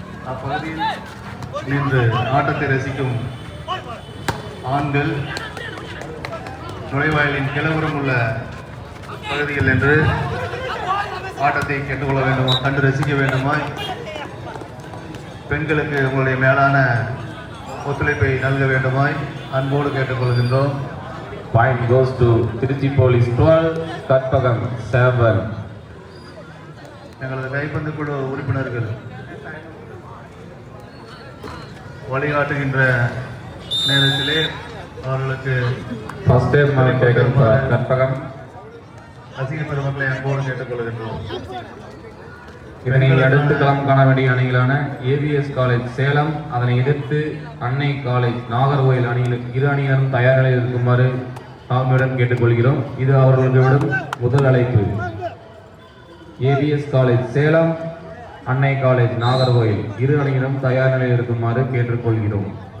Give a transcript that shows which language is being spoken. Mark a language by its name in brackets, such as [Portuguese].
[Tamil] அப்பகுதியில் நின்று ஆட்டத்தை ரசிக்கும் ஆண்கள் நுழைவாயிலின் கிளவுறம் உள்ள பகுதியில் நின்று ஆட்டத்தை கேட்டுக்கொள்ள வேண்டுமா, கண்டு ரசிக்க வேண்டுமாய் பெண்களுக்கு உங்களுடைய மேலான ஒத்துழைப்பை நல்க வேண்டுமாய் அன்போடு கேட்டுக்கொள்கின்றோம். [English] Point goes to Trichy police 12 Karpagam 7. [Tamil] எங்களது கைப்பந்து குழு உறுப்பினர்கள் வழிகாட்டுகின்ற நேரத்திலே அவர்களுக்கு [English] First time taken for Karpagam. [Tamil] ரசிக பெருமக்களை அன்போடு கேட்டுக்கொள்கின்றோம். இதனை அடுத்து களம் காண வேண்டிய அணிகளான ஏவிஎஸ் காலேஜ் சேலம், அதனை எதிர்த்து அன்னை காலேஜ் நாகர்கோயில் அணியில் இரு அணியினரும் தயார் நிலையில் இருக்குமாறு தாழ்மையுடன் கேட்டுக்கொள்கிறோம். இது அவர்களுக்கு விடும் முதல் அழைப்பு. ஏவிஎஸ் காலேஜ் சேலம், அன்னை காலேஜ் நாகர்கோயில் இரு அணியினரும் தயார் நிலையில் இருக்குமாறு கேட்டுக்கொள்கிறோம்.